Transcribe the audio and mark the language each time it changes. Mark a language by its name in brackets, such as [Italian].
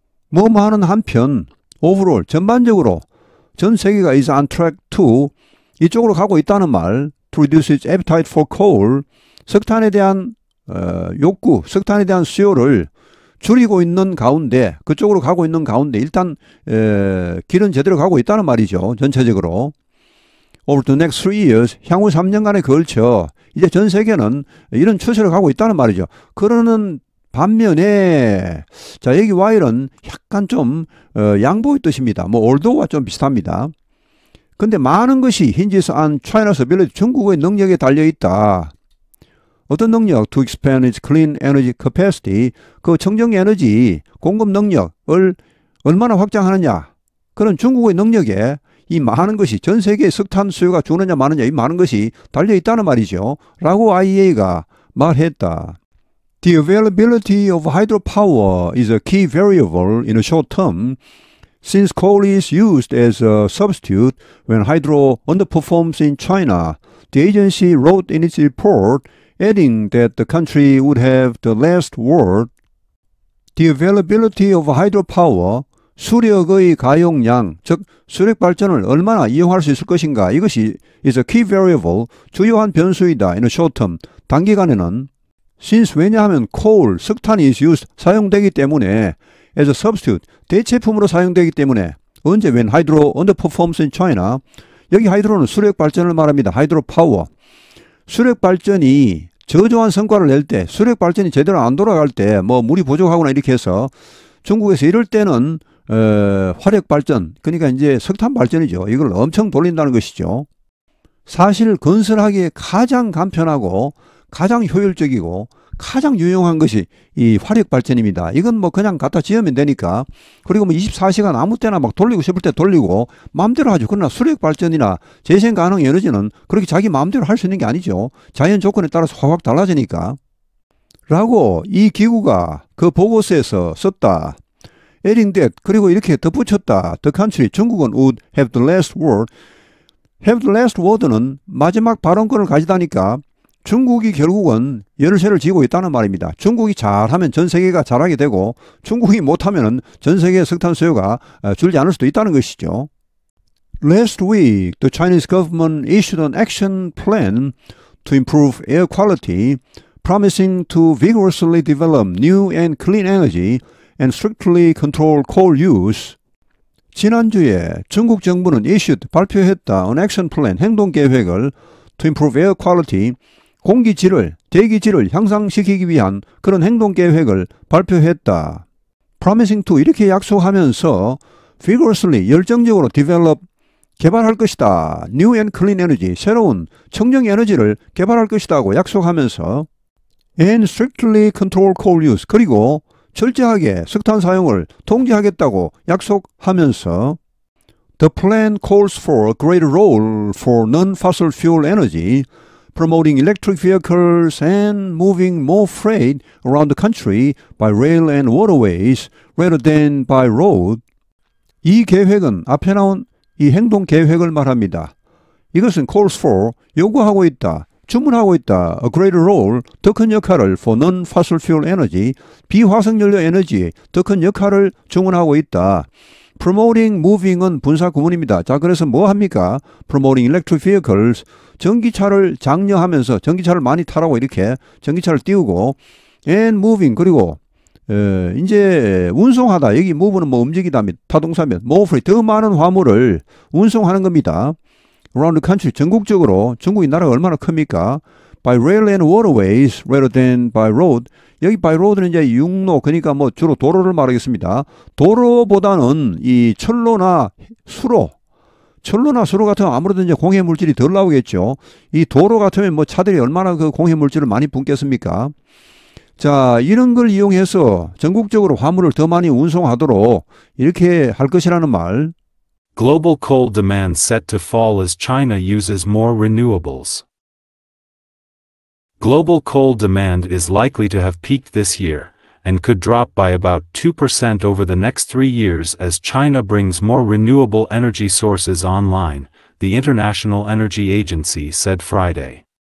[Korean] 뭐뭐하는 한편 overall 전반적으로 전 세계가 is on track to 이쪽으로 가고 있다는 말, [English] to reduce its appetite for coal, [Korean] 석탄에 대한 욕구, 석탄에 대한 수요를 줄이고 있는 가운데, 그쪽으로 가고 있는 가운데 일단 길은 제대로 가고 있다는 말이죠. 전체적으로. [English] Over the next 3 years, [Korean] 향후 3년간에 걸쳐 이제 전 세계는 이런 추세를 가고 있다는 말이죠. 그러는 반면에 자, 여기 while은 약간 좀 양보의 뜻입니다. 뭐 although와 좀 비슷합니다. 근데 많은 것이 [English] hinges on China's ability, [Korean] 중국의 능력에 달려있다. 어떤 능력? [English] To expand its clean energy capacity, [Korean] 그 청정 에너지 공급 능력을 얼마나 확장하느냐. 그런 중국의 능력에 이 많은 것이, 전 세계의 석탄 수요가 주느냐 마느냐, 이 많은 것이 달려있다는 말이죠. 라고 IEA가 말했다. [English] The availability of hydropower is a key variable in the short term, since coal is used as a substitute when hydro underperforms in China. The agency wrote in its report, adding that the country would have the last word. The availability of hydropower, [Korean] 수력의 가용량, 즉 수력 발전을 얼마나 이용할 수 있을 것인가, 이것이 [English] is a key variable, [Korean] 주요한 변수이다. [English] in the short term, [Korean] 단기간에는. Since, 왜냐하면 coal, 석탄이 is used, 사용되기 때문에 as a substitute, 대체품으로 사용되기 때문에. 언제? [English] When hydro underperforms in China. [Korean] 여기 하이드로는 수력 발전을 말합니다. 하이드로 파워. 수력 발전이 저조한 성과를 낼 때, 수력 발전이 제대로 안 돌아갈 때, 뭐 물이 부족하거나 이렇게 해서 중국에서 이럴 때는 화력 발전, 그러니까 이제 석탄 발전이죠. 이걸 엄청 돌린다는 것이죠. 사실 건설하기에 가장 간편하고 가장 효율적이고 가장 유용한 것이 이 화력 발전입니다. 이건 뭐 그냥 갖다 지으면 되니까. 그리고 뭐 24시간 아무 때나 막 돌리고 싶을 때 돌리고 마음대로 하죠. 그러나 수력 발전이나 재생 가능 에너지는 그렇게 자기 마음대로 할 수 있는 게 아니죠. 자연 조건에 따라서 확 달라지니까. 라고 이 기구가 그 보고서에서 썼다. [English] adding that, [Korean] 그리고 이렇게 덧붙였다. [English] The country, 중국은 would have the last word. [Korean] have the last word는 마지막 발언권을 가지다니까 중국이 결국은 열쇠를 쥐고 있다는 말입니다. 중국이 잘하면 전 세계가 잘하게 되고 중국이 못하면 전 세계의 석탄 수요가 줄지 않을 수도 있다는 것이죠. [English] Last week, the Chinese government issued an action plan to improve air quality, promising to vigorously develop new and clean energy and strictly control coal use. [Korean] 지난주에 중국 정부는 issued, 발표했다, [English] an action plan, [Korean] 행동계획을 [English] to improve air quality, [Korean] 공기질을, 대기질을 향상시키기 위한 그런 행동계획을 발표했다. promising to 이렇게 약속하면서 vigorously 열정적으로 develop 개발할 것이다. [English] new and clean energy [Korean] 새로운 청정 에너지를 개발할 것이다고 약속하면서 [English] and strictly control coal use 그리고 철저하게 석탄 사용을 통제하겠다고 약속하면서 The plan calls for a greater role for non-fossil fuel energy, promoting electric vehicles and moving more freight around the country by rail and waterways rather than by road. [Korean] 이 계획은 앞에 나온 이 행동 계획을 말합니다. 이것은 calls for, 요구하고 있다, 주문하고 있다, a greater role, 더 큰 역할을 [English] for non-fossil fuel energy, [Korean] 비화석연료 에너지의 더 큰 역할을 주문하고 있다. Promoting, moving은 분사 구문입니다. 자, 그래서 뭐 합니까? [English] Promoting electric vehicles, [Korean] 전기차를 장려하면서 전기차를 많이 타라고 이렇게 전기차를 띄우고 and moving, 그리고 이제 운송하다. 여기 move는 뭐 움직이다, 타동사면 [English] more freight, [Korean] 더 많은 화물을 운송하는 겁니다. [English] Around the country, 전국적으로. [Korean] 중국이 나라가 얼마나 큽니까? [English] By rail and waterways rather than by road. [Korean] 여기 by road는 이제 육로, 그러니까 뭐 주로 도로를 말하겠습니다. 도로보다는 이 철로나 수로, 같으면 아무래도 이제 공해 물질이 덜 나오겠죠. 이 도로 같으면 뭐 차들이 얼마나 그 공해 물질을 많이 뿜겠습니까? 자, 이런 걸 이용해서 전국적으로 화물을 더 많이 운송하도록 이렇게 할 것이라는 말. [English] Global coal demand set to fall as China uses more renewables. Global coal demand is likely to have peaked this year, and could drop by about 2% over the next 3 years as China brings more renewable energy sources online, the International Energy Agency said Friday.